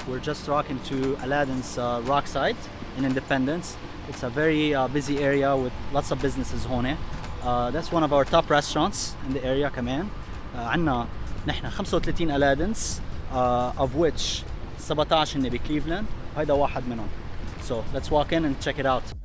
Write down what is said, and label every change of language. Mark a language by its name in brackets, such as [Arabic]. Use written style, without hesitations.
[English] We're just rocking to Aladdin's Rockside in Independence. It's a very busy area with lots of businesses [Arabic] هون. [English] That's one of our top restaurants in the area [Arabic] كمان. عنا نحن 35 [English] Aladdin's, of which [Arabic] 17 هن بكليفلاند. هيدا واحد منهم. [English] So let's walk in and check it out.